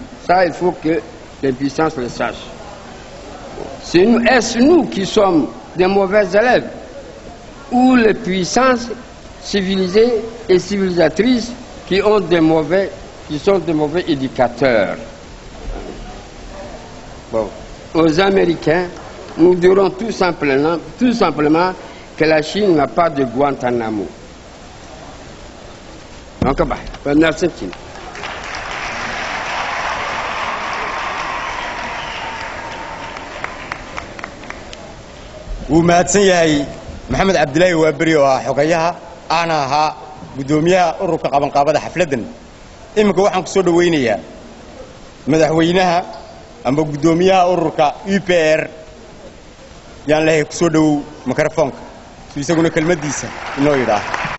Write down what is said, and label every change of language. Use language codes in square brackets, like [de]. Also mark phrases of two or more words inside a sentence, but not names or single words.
[fr] Ça, il faut que les puissances le sachent. Est-ce nous qui sommes des mauvais élèves ou les puissances civilisées et civilisatrices qui sont des mauvais éducateurs? Bon. Aux Américains, nous dirons tout simplement que la Chine n'a pas de Guantanamo. Donc, merci. [so] ومahadsan yahay maxamed cabdilaahi waaberi oo ah xogayaha aana ahaa gudoomiyaha ururka qabanqaabada xafladan iminka waxaan ku soo dhaweynayaa madaxweynaha ama gudoomiyaha ururka UPR yaan leeyahay ku soo dhawow mikrofoonka si isaguna kelmadiisa inoo yidhaah